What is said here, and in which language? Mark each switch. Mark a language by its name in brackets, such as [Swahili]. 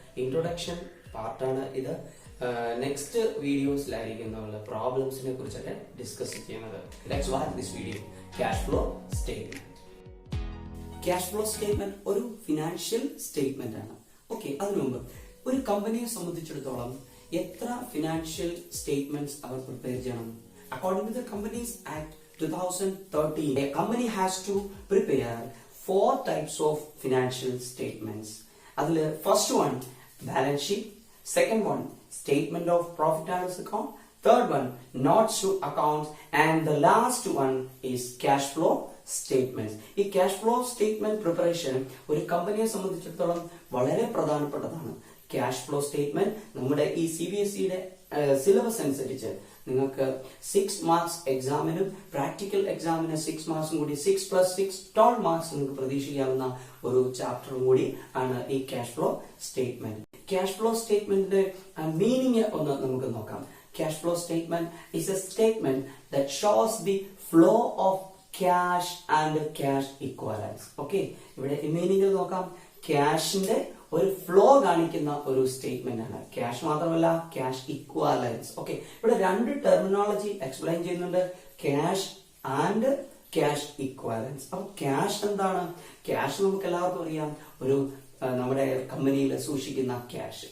[Malayalam] Introduction പാർട്ടാണ് ഇത്. Next വീഡിയോസിലായിരിക്കും നമ്മൾ പ്രോബ്ലംസിനെ കുറിച്ചൊക്കെ ഡിസ്കസ് ചെയ്യുന്നത്. [English] Let's watch this video. [Malayalam] Cash flow statement. Cash flow statement ഒരു ഫിനാൻഷ്യൽ സ്റ്റേറ്റ്മെന്റ് ആണ്. ഓക്കെ, അതിനു മുമ്പ് ഒരു കമ്പനിയെ സംബന്ധിച്ചിടത്തോളം എത്ര ഫിനാൻഷ്യൽ സ്റ്റേറ്റ്മെന്റ്സ് അവർ പ്രിപ്പയർ ചെയ്യണം? [English] According to the Companies Act 2013, a company has to prepare 4 types of financial statements. Adile first one, balance sheet. Second one, statement of profit and loss account. Third one, notes to accounts. And the last one is cash flow statements. [Malayalam] ഈ cash flow statement preparation ഒരു കമ്പനിയെ സംബന്ധിച്ചിടത്തോളം വളരെ പ്രധാനപ്പെട്ടതാണ്. Cash flow statement നമ്മുടെ ഈ CBSEയുടെ syllabus അനുസരിച്ച് നിങ്ങൾക്ക് 6 മാർക്സ് എക്സാമിനും പ്രാക്ടിക്കൽ എക്സാമിന് 6 മാർക്സും കൂടി 6+6 12 മാർക്സ് നിങ്ങൾക്ക് പ്രതീക്ഷിക്കാവുന്ന ഒരു ചാപ്റ്ററും കൂടി ആണ് ഈ cash flow statement. Cash flow സ്റ്റേറ്റ്മെന്റിന്റെ മീനിങ് ഒന്ന് നമുക്ക് നോക്കാം. [English] Cash flow statement is a statement that shows the flow of cash and cash equivalents. [Malayalam] Okay, ഇവിടെ മീനിങ് നോക്കാം. ക്യാഷിന്റെ ഒരു ഫ്ലോ കാണിക്കുന്ന ഒരു സ്റ്റേറ്റ്മെന്റ് ആണ്. ക്യാഷ് മാത്രമല്ല, ക്യാഷ് ഇക്വാലൻസ്. ഓക്കെ, ഇവിടെ രണ്ട് ടെർമിനോളജി എക്സ്പ്ലെയിൻ ചെയ്യുന്നുണ്ട്, ക്യാഷ് ആൻഡ് ക്യാഷ് ഇക്വാലൻസ്. അപ്പൊ ക്യാഷ് എന്താണ്? ക്യാഷ് നമുക്ക് എല്ലാവർക്കും അറിയാം, ഒരു നമ്മുടെ കമ്പനിയിൽ സൂക്ഷിക്കുന്ന ക്യാഷ്.